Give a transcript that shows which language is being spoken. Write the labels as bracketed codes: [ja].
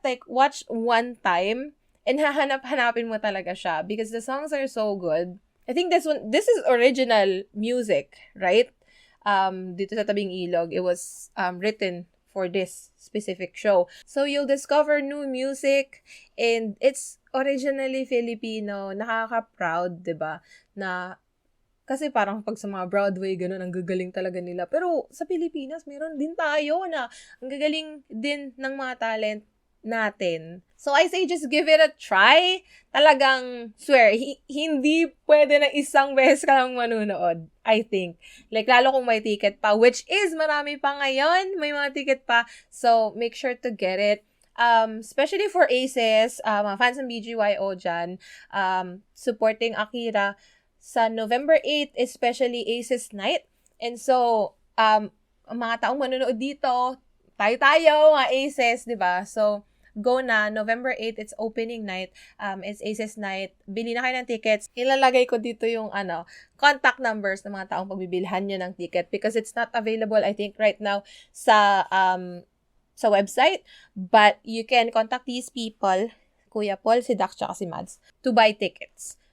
[en] Like, watch one time and hahanap-hanapin mo talaga siya because the songs are so good. I think this is original music, right? Dito sa Tabing Ilog, it was written for this specific show. So, you'll discover new music and it's originally Filipino. [tl] Nakaka-proud, diba? Na, kasi parang pag sa mga Broadway, ganun, ang gagaling talaga nila. Pero sa Pilipinas, meron din tayo na ang gagaling din ng mga talent natin. [en] So, I say just give it a try. [tl] Talagang, swear, hindi pwede na isang beses ka lang manunood, I think. Like, lalo kung may ticket pa, which is marami pa ngayon, may mga ticket pa. [en] So, make sure to get it. Especially for ACES, mga fans ng BGYO dyan, supporting Akira sa November 8, especially ACES Night. [tl] And so, mga taong manonood dito, tayo, mga ACES, diba? [en] So, go na. November 8, it's opening night. [tl] It's ACES night. Bili na kayo ng tickets. Ilalagay ko dito yung contact numbers ng mga taong pagbibilhan nyo ng ticket because it's not available, I think, right now sa website. [en] But you can contact these people, Kuya Paul, si Dax, tsaka si Mads, to buy tickets.